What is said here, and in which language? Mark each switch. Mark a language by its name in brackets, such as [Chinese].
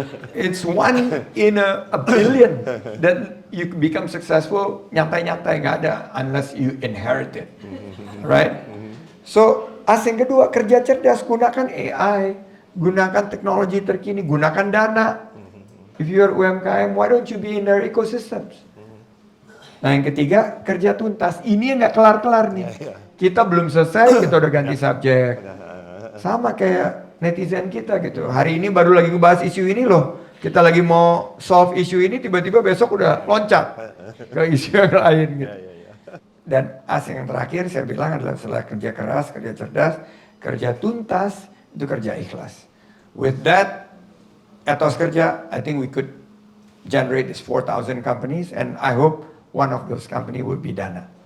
[English] It's one in a billion that you become successful, [Indonesian] nyantai-nyantai nggak ada [English] unless you inherit it, right? So, as [Indonesian] yang kedua, kerja cerdas, gunakan AI, gunakan teknologi terkini, gunakan dana. [English] If you're UMKM, why don't you be in their ecosystems? [Indonesian] Nah, yang ketiga, kerja tuntas. Ini yang nggak kelar-kelar nih. Kita belum selesai, kita udah ganti subjek. Sama kayak netizen kita gitu. Hari ini baru lagi ngebahas isu ini loh. Kita lagi mau solve isu ini, tiba-tiba besok udah loncat ke isu yang lain gitu. Dan [English] as [Indonesian] yang terakhir saya bilang adalah setelah kerja keras, kerja cerdas, kerja tuntas, itu kerja ikhlas. [English] With that, [Indonesian] etos kerja, [English] I think we could generate this 4,000 companies, and I hope one of those company would be Dana.